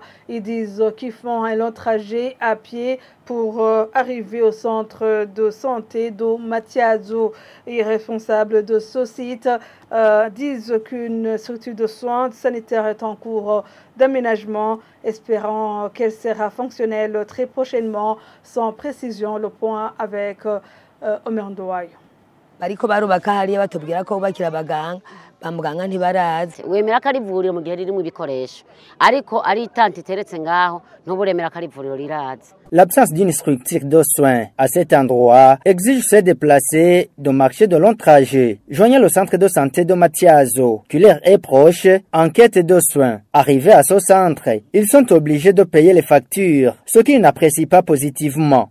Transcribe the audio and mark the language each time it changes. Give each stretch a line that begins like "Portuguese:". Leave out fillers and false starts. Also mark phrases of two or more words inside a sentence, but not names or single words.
French: Ils disent qu'ils font un long trajet à pied pour arriver au centre de santé de Matiazo. Les responsables de ce site disent qu'une structure de soins sanitaires est en cours d'aménagement, espérant qu'elle sera fonctionnelle très prochainement. Sans précision, le point avec Omer Ndouayo.
Rundi: bamuganga ntibarazi wemera ko ari ivuriro mu gihe riri mu bikoresho ariko ari itanti iteretse ngaho ntuburemera ko ari ivuriro rirazi.
French: L'absence d'une structure de soins à cet endroit exige de se déplacer, de marcher de longs trajets. Joignant le centre de santé de Matiazo, qui leur est proche, en quête de soins. Arrivés à ce centre, ils sont obligés de payer les factures, ce qu'ils n'apprécient pas positivement.